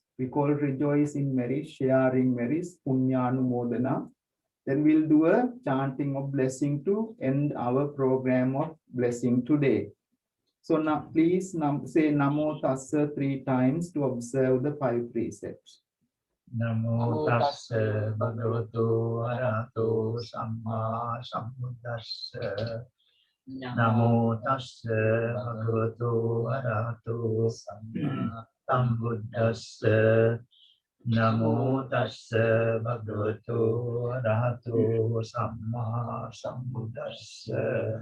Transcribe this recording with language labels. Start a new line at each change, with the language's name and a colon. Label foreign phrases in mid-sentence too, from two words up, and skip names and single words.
English: We call rejoice in merit, sharing merits, punyānumodana. Then we'll do a chanting of blessing to end our program of blessing today. So now please say
Pali: Namo Tassa
English: 3 times to observe the 5 precepts.
Pali: Namo tassa bhagavato arahato samma sambuddhassa. Namo tassa bhagavato arahato samma sambuddhassa. Namo tassa bhagavato arahato samma sambuddhassa.